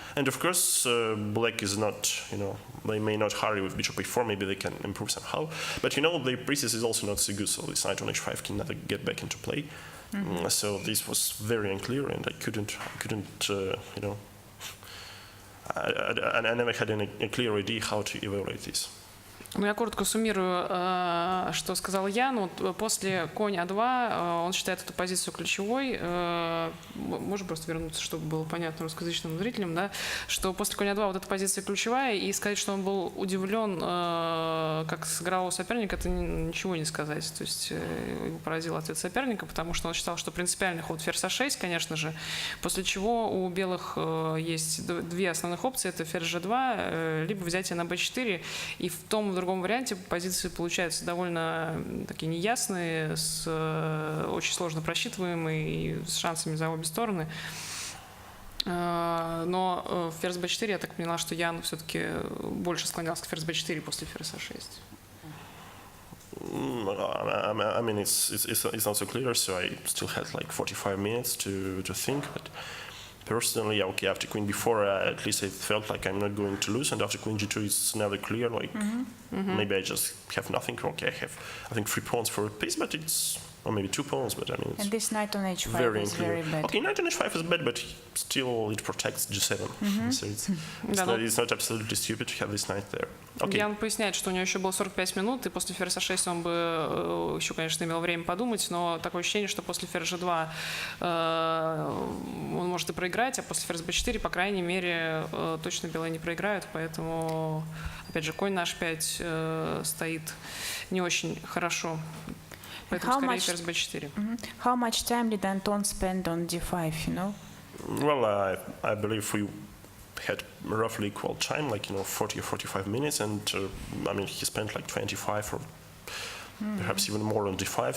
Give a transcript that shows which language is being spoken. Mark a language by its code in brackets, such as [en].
[en] And of course, black is not. They may not hurry with bishop e4. Maybe they can improve somehow. But the pieces is also not so good. So this knight on h5 can never get back into play. So this was very unclear, and I couldn't. I never had a clear idea how to evaluate this. [ru] Ну, я коротко суммирую, что сказал Ян. После конь А2 он считает эту позицию ключевой. Можно просто вернуться, чтобы было понятно русскоязычным зрителям, да? Что после конь А2 вот эта позиция ключевая, и сказать, что он был удивлен, как сыграл у соперника, это ничего не сказать. То есть его поразил ответ соперника, потому что он считал, что принципиальный ход ферзь А6, конечно же, после чего у белых есть 2 основных опции, это ферзь G2, либо взятие на b4, и в том в другом варианте позиции получаются довольно такие неясные, очень сложно просчитываемые и с шансами за обе стороны. Но ферзь b4, я так поняла, что Ян все-таки больше склонялся к ферзь b4 после ферзь a6. [en] I mean, it's not so clear, so I still had like 45 minutes to think, but personally, okay, after queen b4, at least I felt like I'm not going to lose, and after queen g2, it's never clear, like maybe I just have nothing. Okay, I think 3 pawns for a piece, but or maybe 2 pawns, but I mean, it's and this knight on h5 very is unclear. very bad. Okay, knight on h5 is bad, but still it protects g7, so it's not absolutely stupid to have this knight there. Okay. [ru] Ян поясняет, что у него еще было 45 минут, и после ферзь А6 он бы еще, конечно, имел время подумать, но такое ощущение, что после ферзь G2 он может и проиграть, а после ферзь B4, по крайней мере, точно белые не проиграют, поэтому, опять же, конь на H5 стоит не очень хорошо, поэтому скорее ферзь B4. [en] How much time did Anton spend on d5, Well, I believe we had roughly equal time, like 40 or 45 minutes, and I mean he spent like 25 or perhaps even more on d5.